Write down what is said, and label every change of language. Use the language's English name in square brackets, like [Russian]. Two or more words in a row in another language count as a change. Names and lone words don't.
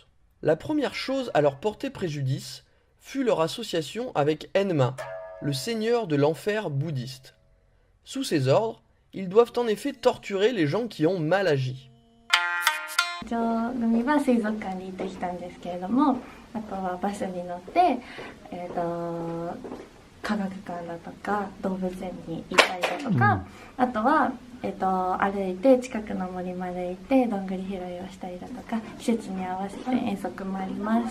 [French] La première chose à leur porter préjudice fut leur association avec Enma, le seigneur de l'enfer bouddhiste. Sous ses ordres, ils doivent en effet torturer les gens qui ont mal agi. [Japanese] 組は水族館に行ってきたんですけれども、あとはバスに乗って、科学館だとか動物園に行ったりだとか、あとは、歩いて近くの森まで行ってどんぐり拾いをしたりだとか、季節に合わせて遠足もあります。